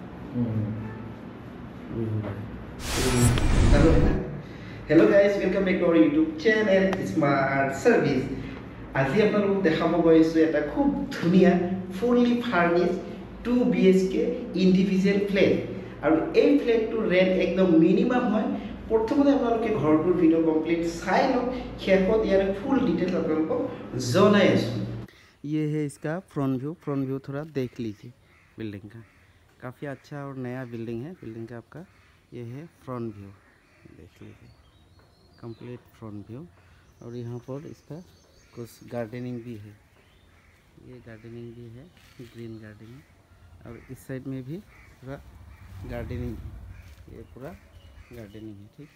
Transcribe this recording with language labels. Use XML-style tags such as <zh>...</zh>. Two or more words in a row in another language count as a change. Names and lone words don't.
<en>Hello guys, welcome back to our YouTube channel Smart Service.</en> <as>আজি আপোনালোকক দেখাব গৈছো এটা খুব ধুনিয়া</as> <en>fully furnished 2 BHK individual flat</en> <as>আৰু এই ফ্ল্যাটটোৰ ৰেন্ট একদম মিনিমাম হয় প্ৰথমতে আপোনালোকে ঘৰটোৰ ভিডিও কমপ্লিট চাই লওক শেষত ইয়াৰ</as> <en>full details</en> <as>আপোনালোকক জনাই আছো</as> <hi>ये है इसका फ्रंट व्यू थोड़ा देख लीजिए बिल्डिंग का काफ़ी अच्छा और नया बिल्डिंग है बिल्डिंग का आपका ये है</hi> <en>front view</en> <hi>देख लीजिए</hi> <en>complete front view</en> <hi>और यहाँ पर इसका कुछ गार्डनिंग भी है ये गार्डनिंग भी है</hi> <en>green gardening</en> <hi>और इस साइड में भी पूरा गार्डनिंग है ये पूरा गार्डनिंग है ठीक</hi>